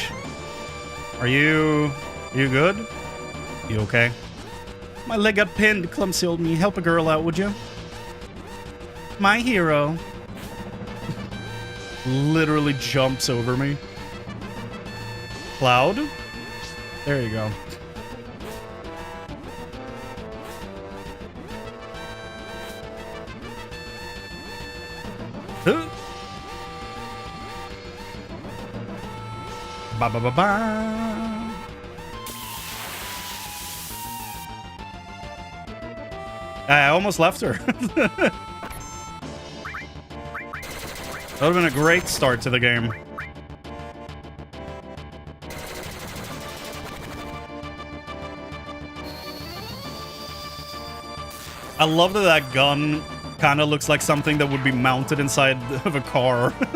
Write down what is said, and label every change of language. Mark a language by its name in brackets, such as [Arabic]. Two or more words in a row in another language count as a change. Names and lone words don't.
[English] Are you good? You okay? My leg got pinned, clumsy old me. Help a girl out, would you? My hero. Literally jumps over me. Cloud? There you go. Ba ba ba ba. I almost left her. That would have been a great start to the game. I love that that gun kind of looks like something that would be mounted inside of a car.